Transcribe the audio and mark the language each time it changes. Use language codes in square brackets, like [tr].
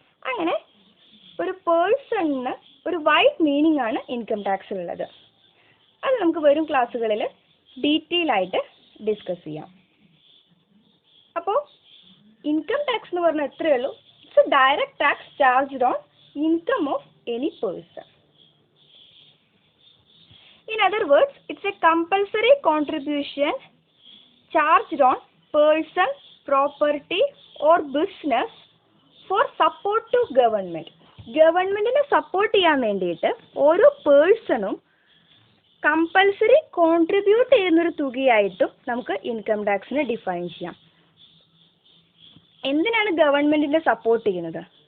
[ml] അങ്ങനെ ഒരു പേഴ്സണിന് ഒരു വൈഡ് മീനിങ് ആണ് ഇൻകം ടാക്സിലുള്ളത്. അത് നമുക്ക് വരും ക്ലാസ്സുകളിൽ ഡീറ്റെയിൽ ആയിട്ട് ഡിസ്കസ് ചെയ്യാം. അപ്പോൾ ഇൻകം ടാക്സ് എന്ന് പറഞ്ഞാൽ എത്രയേ ഉള്ളൂ, [en] It's a direct tax charged on income of any person. In other words, it's a compulsory contribution charged on person, property or business for support to government. [ml] ഗവൺമെന്റിനെ support ചെയ്യാൻ വേണ്ടിയിട്ട് ഓരോ പേഴ്സണും compulsory contribute ചെയ്യുന്നൊരു തുകയായിട്ടും നമുക്ക് income ടാക്സിനെ define ചെയ്യാം. എന്തിനാണ് ഗവൺമെന്റിനെ support ചെയ്യുന്നത്?